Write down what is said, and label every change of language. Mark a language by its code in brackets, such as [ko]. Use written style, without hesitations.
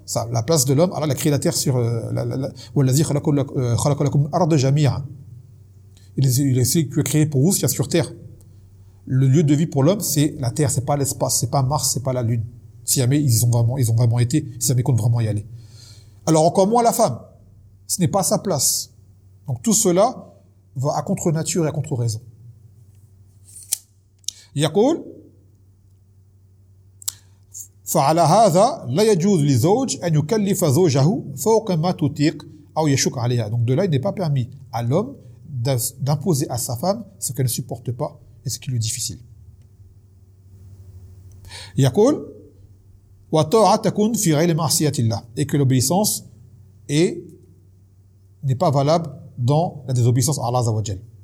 [fr] Ça, la place de l'homme, Allah l'a créé la Terre sur, il a créé pour vous, c'est sur Terre. Le lieu de vie pour l'homme, c'est la Terre, c'est pas l'espace, c'est pas Mars, c'est pas la Lune. Si jamais ils ont vraiment été, si jamais ils comptent vraiment y aller. Alors encore moins la femme. Ce n'est pas sa place. Donc tout cela va à contre nature et à contre raison. [ar] Yaqul فعلى هذا لا يجوز للزوج أن يكلف زوجه فوق ما تطيق أو يشك عليها. [fr] Donc de là, il n'est pas permis à l'homme d'imposer à sa femme ce qu'elle ne supporte pas. Ce qui lui est difficile. Yaqul wa ta'atakun fi ghayri ma'siyatillah, et que l'obéissance n'est pas valable dans la désobéissance à Allah azza wa jall.